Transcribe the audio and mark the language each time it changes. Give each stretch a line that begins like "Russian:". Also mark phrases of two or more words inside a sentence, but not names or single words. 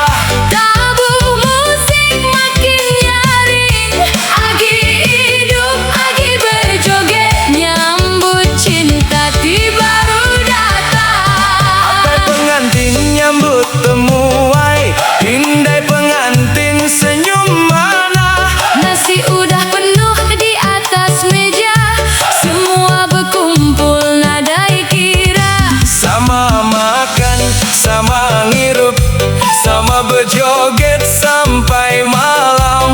Iban: Tabu musik makin nyaring, agi hidup, agi berjoget, nyambut cinta baru datang. apai pengantin nyambut temuai, indai pengantin senyum mana.
Malay: Nasi udah penuh di atas meja, semua berkumpul
Iban: nadai kira. Sama makan, sama ngirup, sama berjoget sampai malam.